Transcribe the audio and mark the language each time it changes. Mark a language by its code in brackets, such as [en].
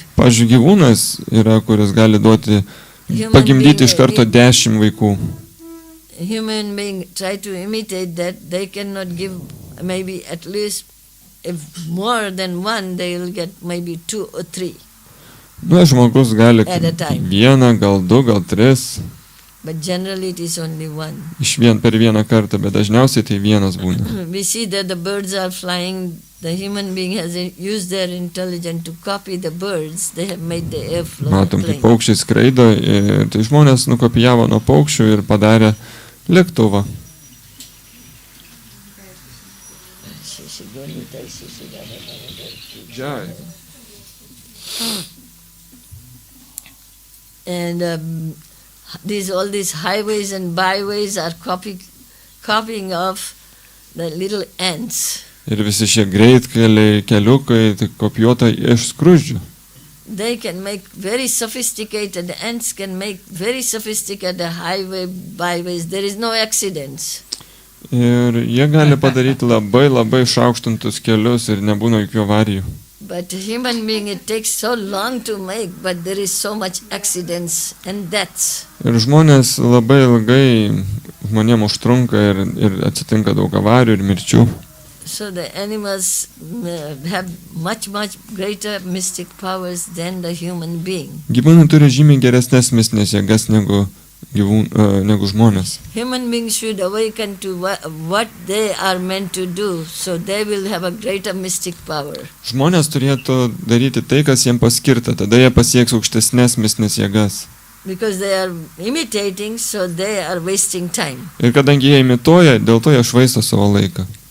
[lt] pavyzdžiui, gyvūnas yra, kuris gali duoti, pagimdyti iš karto 10 vaikų. [en] Human being try to imitate that, they cannot give maybe at least, if more than one, they will get maybe 2 or 3. [lt] Žmogus gali [en] At a time. [lt] 1, gal 2, gal 3 [en] But generally it is only one. [lt] per vieną kartą, bet dažniausiai tai vienas būna. [en] We see that the birds are flying, the human being has used their intelligence to copy the birds, they have made the airflow [lt] Matom, kaip paukščiai skraido, ir tai žmonės nukopijavo nuo paukščių ir padarė lėktuvą. [en] And all these highways and byways are copying of the little ants. [lt] Ir visi šie greitkeliai, keliukai, tai kopijuota iš skruzdžių. [en] They can make very sophisticated, ants can make very sophisticated highway, byways. There is no accidents. [lt] Ir jie gali padaryti labai išaukštintus kelius ir nebūna jokių avarijų. [en] But human being, it takes so long to make, but there is so much accidents and deaths. [lt] Ir žmonės labai ilgai, žmonėm užtrunka ir atsitinka daug avarijų ir mirčių. [en] So the animals have much greater mystic powers than the human being. [lt] Gyvūnai turi žymiai geresnės mistinės jėgas negu žmonės. [en] Human beings should awaken to what they are meant to do, so they will have a greater mystic power. [lt] Žmonės turėtų daryti tai, kas jiems paskirta, tada jie pasieks aukštesnės mistinės jėgas. [en] Because they are imitating, so they are wasting time. [lt] Ir kadangi jie imituoja, dėl to jie švaisto savo laiką.